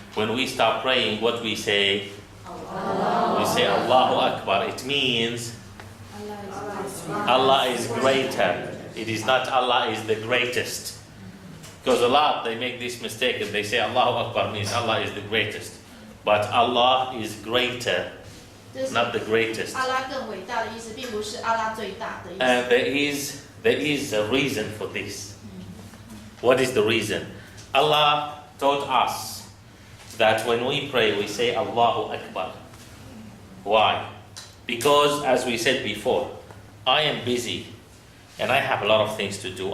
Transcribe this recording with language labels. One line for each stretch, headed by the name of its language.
English: When we start praying, what we say? We say
Arabic: Allahu Akbar.
English: It means Allah is greater. It is not Allah is the greatest. Because a lot, they make this mistake and they say
Arabic: Allahu Akbar
English: means Allah is the greatest. But Allah is greater,
Chinese: 这是
English: not the greatest.
Chinese: 阿拉更伟大的意思，并不是阿拉最大的意思。
English: And there is a reason for this. What is the reason? Allah taught us that when we pray, we say Allahu Akbar. Why? Because as we said before, I am busy and I have a lot of things to do.